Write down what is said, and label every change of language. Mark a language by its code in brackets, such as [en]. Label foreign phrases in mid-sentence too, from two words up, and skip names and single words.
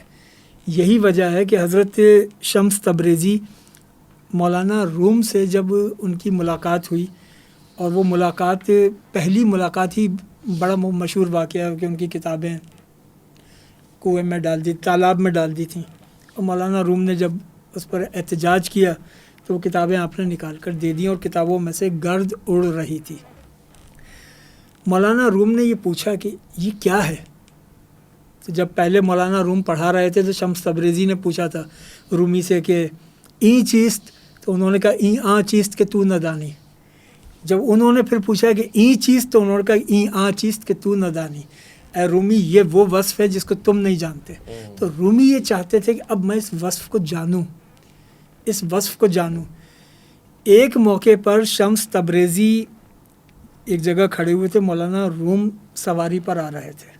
[ur] یہی وجہ ہے کہ حضرت شمس تبریزی مولانا روم سے جب ان کی ملاقات ہوئی, اور وہ ملاقات پہلی ملاقات ہی بڑا مشہور واقعہ ہے کہ ان کی کتابیں کنویں میں ڈال دی, تالاب میں ڈال دی تھیں, اور مولانا روم نے جب اس پر احتجاج کیا تو وہ کتابیں آپ نے نکال کر دے دیں, اور کتابوں میں سے گرد اڑ رہی تھی. مولانا روم نے یہ پوچھا کہ یہ کیا ہے. تو جب پہلے مولانا روم پڑھا رہے تھے تو شمس تبریزی نے پوچھا تھا رومی سے کہ [fa] این چیست, [ur] تو انہوں نے کہا [fa] این آ چیست کہ تو ندانی. [ur] جب انہوں نے پھر پوچھا کہ [fa] این چیست, [ur] تو انہوں نے کہا [fa] این آ چیست کہ تو ندانی. [ur] اے رومی, یہ وہ وصف ہے جس کو تم نہیں جانتے. تو رومی یہ چاہتے تھے کہ اب میں اس وصف کو جانوں, اس وصف کو جانوں. ایک موقع پر شمس تبریزی ایک جگہ کھڑے ہوئے تھے, مولانا روم سواری پر آ رہے تھے.